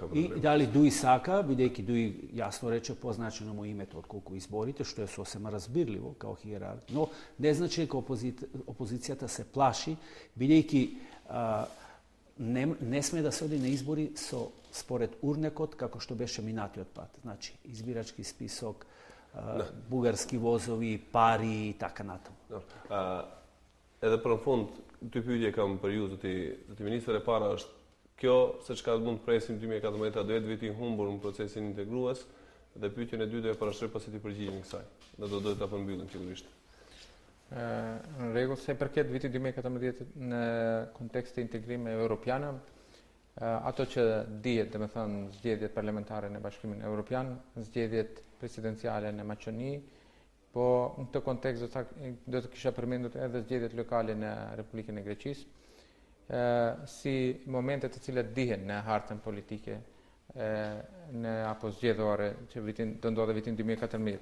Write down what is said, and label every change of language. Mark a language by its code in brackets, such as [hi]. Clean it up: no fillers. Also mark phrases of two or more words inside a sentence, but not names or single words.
[mk] И дали Дуи сака, бидејќи Дуи јасно рече позначено му името отколку изборите, што е сосема разбирливо као хиерарх, но не значи дека опозицијата се плаши, бидејќи не сме да се оди на избори според урнекот како што беше минатиот пат. Значи, избирачки список, бугарски возови, пари и така натаму. [sq] Edhe për në fund, dy pyetje kam për ju, zoti ministër, e para është, kjo se çka mund të presim 2014 do jetë viti humbur në procesin integrues, dhe pyetjen e dytë e parashtroj pasi ti përgjigjen kësaj. Ne do ta përmbyllim sigurisht. Në rregull, se përket vitit 2014 në kontekst të integrim evropian, ato që dihet, domethënë zgjedhjet parlamentare në Bashkimin Evropian, zgjedhjet presidenciale në Maqedoni, po në këtë kontekst do të kisha përmendur edhe zgjedhjet lokale në Republikën e Greqisë, si momente të cilat dihen në hartën politike apo zgjedhore që do ndodhe vitin 2014.